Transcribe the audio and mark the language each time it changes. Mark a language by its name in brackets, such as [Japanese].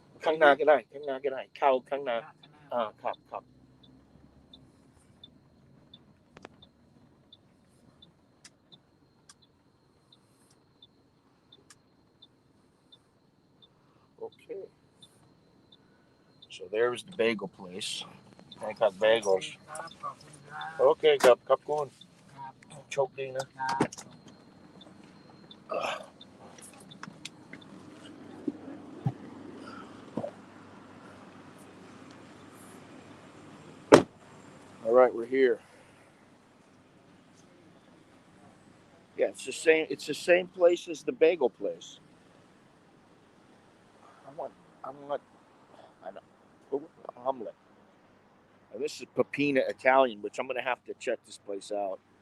[Thai] ข้างหน้าก็ได้เข้าข้างหน้าครับ Okay. [English] So there's the bagel place. I got bagels. Okay, [Thai] ครับคุณโชคดีนะ [English] All right, we're here. Yeah, it's the same. It's the same place as the bagel place. I don't. Omelet. And this is Pepina Italian, which I'm gonna have to check this place out.